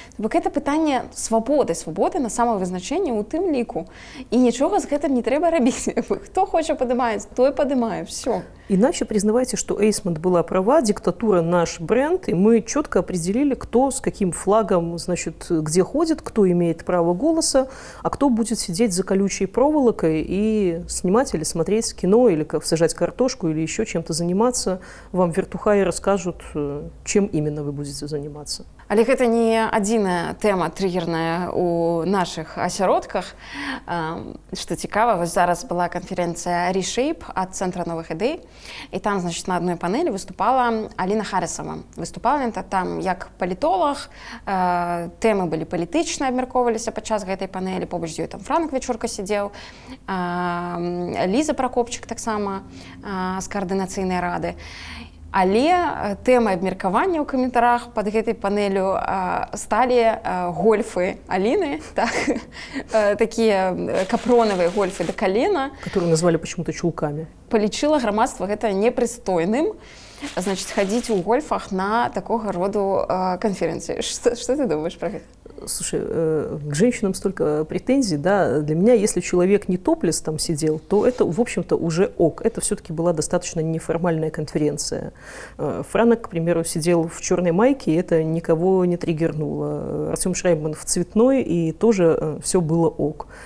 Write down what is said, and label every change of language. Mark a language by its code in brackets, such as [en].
[be] Бо гэта пытанне свободы на самовызначэнне у тым ліку. І нічога з гэтым не трэба рабіць. Хто хоча падымаць, той падымае, все. [ru] Иначе признавайте, что Эйсмонт была права, диктатура наш бренд, и мы четко определили, кто с каким флагом, значит, где ходит, кто имеет право голоса, а кто будет сидеть за колючей проволокой и снимать или смотреть кино, или как сажать картошку, или еще чем-то заниматься. Вам вертухаи расскажут, чем именно вы будете заниматься. [be] Але гэта не адзіная тэма триггерная у нашых асяродках. Што цікава, вось зараз была канферэнцыя Reshape ад Цэнтра новых ідэй, і там, значит, на адной панелі выступала Аліна Харысова. Выступала яна там як палітолог, тэмы былі палітычныя, абмяркоўваліся падчас гэтай панелі, побач з ёй там Франк Вечорка сидзеў, Ліза Пракопчык таксама з каардынацыйнай рады. Але тэмай абмеркавання ў каментарах пад гэтай панелю сталі гольфы Аліны, так, такія капронавыя гольфы да калена. [ru] Которые назвали почему-то чулками. [be] Палічыла грамадства гэта непрыстойным, значит, хадзіць у гольфах на такога роду канферэнцыі. Што ты думаеш пра гэта? [ru] Слушай, к женщинам столько претензий, да, для меня, если человек не топлес там сидел, то это, в общем-то, уже ок. Это все-таки была достаточно неформальная конференция. Франок, к примеру, сидел в черной майке, и это никого не триггернуло. Артем Шрайбман в цветной, и тоже все было ок.